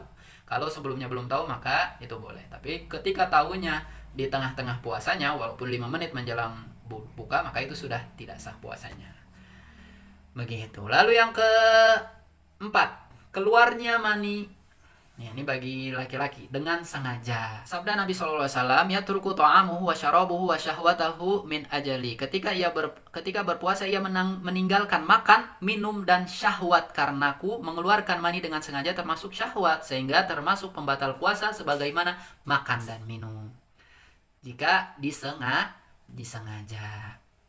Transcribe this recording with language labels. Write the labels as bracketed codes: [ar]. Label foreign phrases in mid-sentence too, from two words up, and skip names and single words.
[id] Kalau sebelumnya belum tahu maka itu boleh. Tapi ketika tahunya di tengah-tengah puasanya, walaupun 5 menit menjelang buka, maka itu sudah tidak sah puasanya. Begitu. Lalu yang keempat, keluarnya mani. Ini bagi laki-laki dengan sengaja. Sabda Nabi SAW, [ar] يترك طعامه وشرابه وشهوته من أجلي. [id] Ketika berpuasa ia meninggalkan makan, minum dan syahwat karenaku, mengeluarkan mani dengan sengaja termasuk syahwat, sehingga termasuk pembatal puasa sebagaimana makan dan minum. Jika disengaja.